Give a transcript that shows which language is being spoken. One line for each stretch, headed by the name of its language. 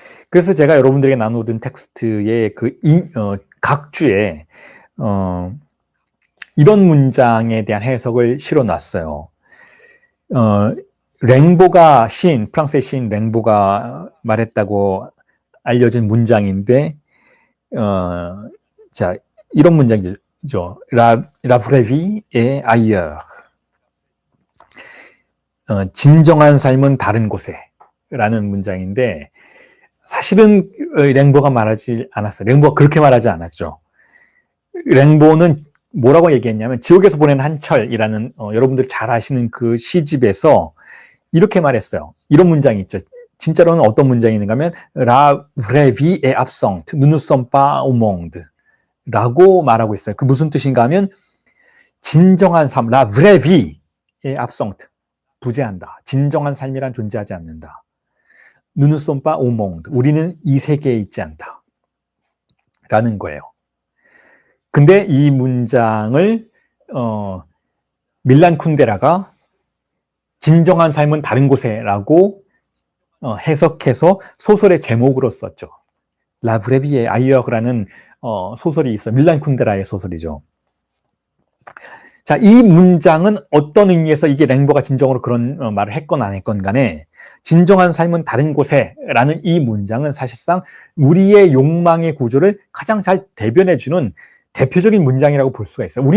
Korean: 그래서 제가 여러분들에게 나누던 텍스트의 각 주에 이런 문장에 대한 해석을 실어놨어요. 랭보가 프랑스의 시인 랭보가 말했다고 알려진 문장인데, 자, 이런 문장이죠.
French: La vraie vie est ailleurs.
Korean: 진정한 삶은 다른 곳에. 라는 문장인데, 사실은 랭보가 말하지 않았어요. 랭보가 그렇게 말하지 않았죠. 랭보는 뭐라고 얘기했냐면 지옥에서 보낸 한철이라는 여러분들이 잘 아시는 그 시집에서 이렇게 말했어요. 이런 문장이 있죠. 진짜로는 어떤 문장이 있는가 하면
French: La vraie vie est absente, nous ne sommes pas au monde
Korean: 라고 말하고 있어요. 그 무슨 뜻인가 하면 진정한 삶,
French: La vraie vie est absente,
Korean: 부재한다. 진정한 삶이란 존재하지 않는다.
French: Nous ne sommes pas au monde,
Korean: 우리는 이 세계에 있지 않다 라는 거예요. 근데 이 문장을 밀란 쿤데라가 진정한 삶은 다른 곳에라고 해석해서 소설의 제목으로 썼죠. La vraie vie est ailleur라는 소설이 있어요. 밀란 쿤데라의 소설이죠. 자, 이 문장은 어떤 의미에서 이게 랭보가 진정으로 그런 말을 했건 안 했건 간에 진정한 삶은 다른 곳에라는 이 문장은 사실상 우리의 욕망의 구조를 가장 잘 대변해주는 대표적인 문장이라고 볼 수가 있어요.